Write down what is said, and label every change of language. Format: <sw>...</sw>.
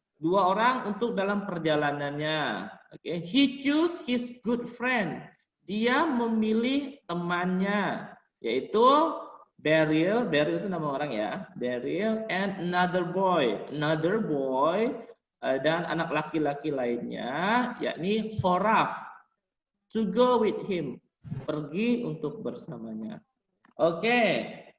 <id>2 orang untuk dalam perjalanannya.</id> <en>He choose his good friend.</en> <id>Dia memilih temannya, yaitu Beryl. Beryl itu nama orang ya.</id> <en>Beryl and another boy. Another boy</en> <id>dan anak laki-laki lainnya, yakni Horaf.</id> <en>To go with him.</en> <id>Pergi untuk bersamanya. Oke.</id>